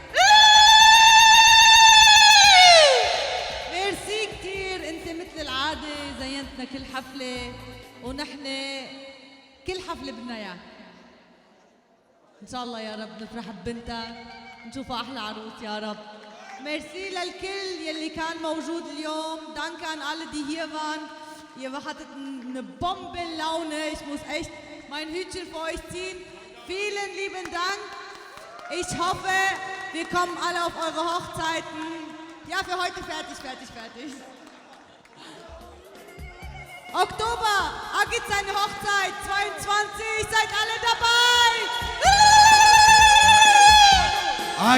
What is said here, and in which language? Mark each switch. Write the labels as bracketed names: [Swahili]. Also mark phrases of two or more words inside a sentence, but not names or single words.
[Arabic] ميرسي كتير، انت مثل العادة زينتنا كل حفلة، ونحن كل حفلة بدنا اياك. ان شاء الله يا رب نفرح ببنتك، نشوفها احلى عروس يا رب. ميرسي للكل يلي كان موجود اليوم. [German] Danke an alle, die hier waren. Ihr hattet eine Bombenlaune. Ich muss echt mein Hütchen für euch ziehen. Vielen lieben Dank. Ich hoffe, wir kommen alle auf eure Hochzeiten. Ja, für heute fertig. Oktober, Agit seine Hochzeit, 22, seid alle dabei!